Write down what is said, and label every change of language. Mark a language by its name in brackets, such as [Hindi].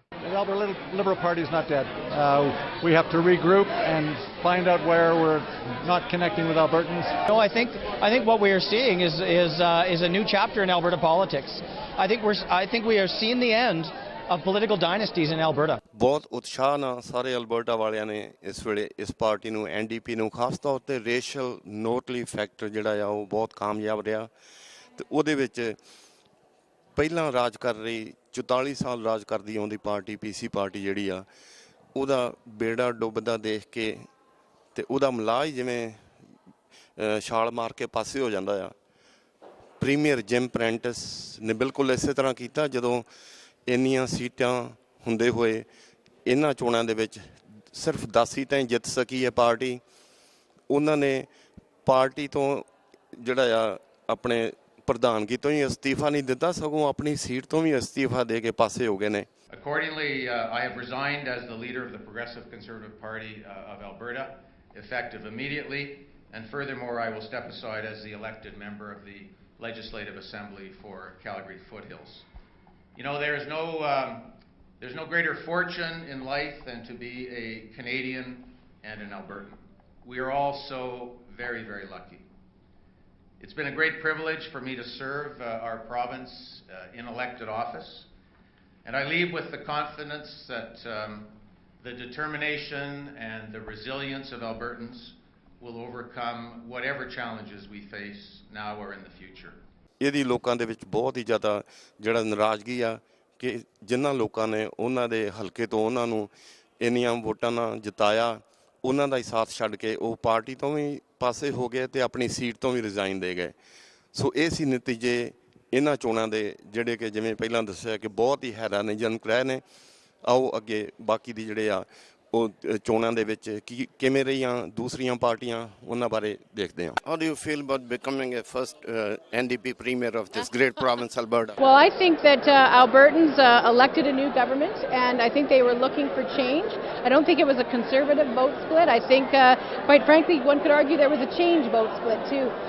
[English] The Alberta Liberal Party is not dead. We have to regroup and find out where we're not connecting with Albertans. No, I think what we are seeing is a new chapter in Alberta politics. I think we are seeing the end of political dynasties in Alberta. [Punjabi] ਬਹੁਤ ਉਤਸ਼ਾਹ ਨਾਲ ਸਾਰੇ Alberta ਵਾਲਿਆਂ ਨੇ ਇਸ ਵੇਲੇ ਇਸ party ਨੂੰ ਐਨਡੀਪੀ ਨੂੰ ਖਾਸ ਤੌਰ ਤੇ ਰੇਸ਼ੀਅਲ ਨੋਟਲੀ ਫੈਕਟਰ ਜਿਹੜਾ ਆ ਉਹ ਬਹੁਤ ਕਾਮਯਾਬ ਰਿਹਾ ਤੇ ਉਹਦੇ ਵਿੱਚ ਪਹਿਲਾਂ ਰਾਜ ਕਰ ਰਹੀ 44 ਸਾਲ ਰਾਜ ਕਰਦੀ ਆਉਂਦੀ ਪਾਰਟੀ ਪੀਸੀ ਪਾਰਟੀ ਜਿਹੜੀ ਆ ਉਹਦਾ ਬੇੜਾ ਡੁੱਬਦਾ ਦੇਖ ਕੇ ਤੇ ਉਹਦਾ ਮਲਾਹ ਜਿਵੇਂ ਛਾਲ ਮਾਰ ਕੇ ਪਾਸੇ ਹੋ ਜਾਂਦਾ ਆ। ਪ੍ਰੀਮੀਅਰ ਜਿਮ ਪ੍ਰੈਂਟਿਸ ਨੇ ਬਿਲਕੁਲ ਇਸੇ ਤਰ੍ਹਾਂ ਕੀਤਾ ਜਦੋਂ ਇੰਨੀਆਂ ਸੀਟਾਂ ਹੁੰਦੇ ਹੋਏ ਇਹਨਾਂ ਚੋਣਾਂ ਦੇ ਵਿੱਚ ਸਿਰਫ 10 ਸੀਟਾਂ ਹੀ ਜਿੱਤ ਸਕੀ ਹੈ ਪਾਰਟੀ। ਉਹਨਾਂ ਨੇ ਪਾਰਟੀ ਤੋਂ ਜਿਹੜਾ ਆ ਆਪਣੇ ਪ੍ਰਧਾਨਗੀ ਤੋਂ ਹੀ ਅਸਤੀਫਾ ਨਹੀਂ ਦਿੱਤਾ ਸਗੋਂ ਆਪਣੀ ਸੀਟ ਤੋਂ ਵੀ ਅਸਤੀਫਾ ਦੇ ਕੇ ਪਾਸੇ ਹੋ ਗਏ ਨੇ। [English] Accordingly, I have resigned as the leader of the Progressive Conservative Party of Alberta, effective immediately, and furthermore I will step aside as the elected member of the Legislative Assembly for Calgary Foothills. You know, there's no greater fortune in life than to be a Canadian and an Albertan. We are all so very, very lucky. It's been a great privilege for me to serve our province in elected office, and I leave with the confidence that the determination and the resilience of Albertans will overcome whatever challenges we face now or in the future. [Punjabi] ਇਹਦੀ ਲੋਕਾਂ ਦੇ ਵਿੱਚ ਬਹੁਤ ਹੀ ਜ਼ਿਆਦਾ ਜਿਹੜਾ ਨਾਰਾਜ਼ਗੀ ਆ ਕਿ ਜਿਨ੍ਹਾਂ ਲੋਕਾਂ ਨੇ ਉਹਨਾਂ ਦੇ ਹਲਕੇ ਤੋਂ ਉਹਨਾਂ ਨੂੰ ਇੰਨੀਆਂ ਵੋਟਾਂ ਨਾਲ ਜਿਤਾਇਆ ਉਹਨਾਂ ਦਾ ਹੀ ਸਾਥ ਛੱਡ ਕੇ ਉਹ ਪਾਰਟੀ ਤੋਂ ਵੀ ਪਾਸੇ ਹੋ ਗਏ ਤੇ ਆਪਣੀ ਸੀਟ ਤੋਂ ਵੀ ਰਿਜ਼ਾਈਨ ਦੇ ਗਏ। ਸੋ ਇਹ ਸੀ ਨਤੀਜੇ ਇਹਨਾਂ ਚੋਣਾਂ ਦੇ ਜਿਹੜੇ ਕਿ ਜਿਵੇਂ ਪਹਿਲਾਂ ਦੱਸਿਆ ਕਿ ਬਹੁਤ ਹੀ ਹੈਰਾਨੀਜਨਕ ਰਹੇ ਨੇ। ਆਓ ਅੱਗੇ ਬਾਕੀ ਦੀ ਜਿਹੜੇ ਆ ਉਹ ਚੋਣਾਂ ਦੇ ਵਿੱਚ ਕਿਵੇਂ ਰਹੀਆਂ ਦੂਸਰੀਆਂ ਪਾਰਟੀਆਂ ਉਹਨਾਂ ਬਾਰੇ ਦੇਖਦੇ ਹਾਂ। [English] How do you feel about becoming a first NDP premier of this great province, Alberta? Well, I think that Albertans elected a new government, and I think they were looking for change. I don't think it was a conservative vote split. I think, quite frankly, one could argue there was a change vote split too.